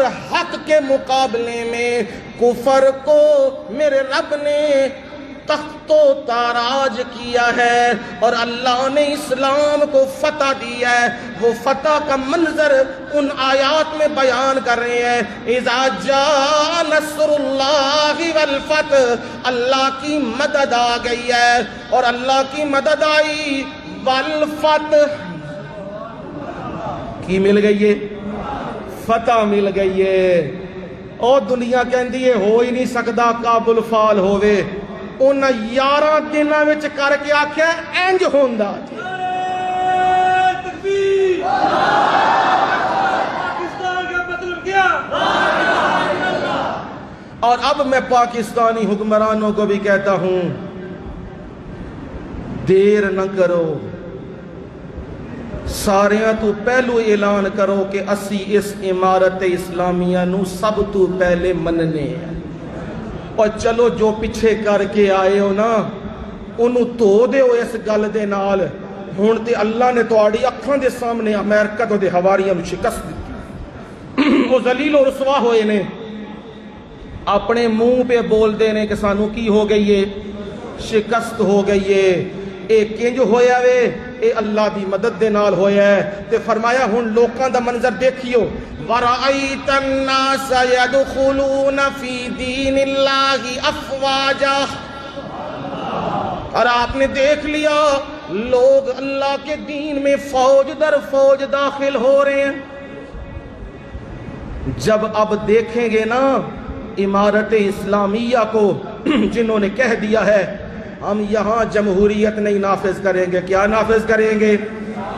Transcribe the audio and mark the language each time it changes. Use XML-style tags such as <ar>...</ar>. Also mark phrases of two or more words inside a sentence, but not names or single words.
<ur>حق کے مقابلے میں کفر کو میرے رب نے تخت و تاراج کیا ہے، اور اللہ نے اسلام کو فتح دیا ہے۔ وہ فتح کا منظر ان آیات میں بیان کر رہے ہیں،</ur> <ar>اذا جاء نصر اللہ والفتح،</ar> <ur>اللہ کی مدد آ گئی ہے، اور اللہ کی مدد آئی، والفتح کی مل گئی ہے، فتح مل گئی ہے۔</ur> <pa>اور دنیا کہندی ہے ہو ہی نہیں سکدا کابل فال ہووے، ان 11 دنوں وچ کر کے آکھیا انج ہوندا جی۔</pa> <ur>تکبیر! پاکستان کا مطلب کیا؟ اور اب میں پاکستانی حکمرانوں کو بھی کہتا ہوں دیر نہ کرو،</ur> <pa>ساریاں تو پہلو اعلان کرو کہ اسی اس عمارت اسلامیہ نو سب تو پہلے مننے ہیں، اور چلو جو پیچھے کر کے آئے ہو نا انہوں تو دے ہو اس گل دے نال، ہون تے اللہ نے تو آڑی اکھاں دے سامنے امریکہ تو دے حواریاں نو شکست دیتی، وہ ذلیل و رسوا ہوئے نے، اپنے منہ پہ بول دے نے کہ سانو کی ہو گئی ہے، شکست ہو گئی ہے۔ اے کنج ہویا وے، اے اللہ دی مدد دے نال ہویا ہے۔ تے فرمایا ہن لوکاں دا منظر دیکھیو،</pa> <ar>وَرَأَيْتَ النَّاسَ يَدْخُلُونَ فِي دِينِ اللَّهِ أَفْوَاجًا،</ar> <ur>اور آپ نے دیکھ لیا لوگ اللہ کے دین میں فوج در فوج داخل ہو رہے ہیں۔ جب اب دیکھیں گے نا عمارت اسلامیہ کو جنہوں نے کہہ دیا ہے ہم یہاں جمہوریت نہیں نافذ کریں گے، کیا نافذ کریں گے؟</ur>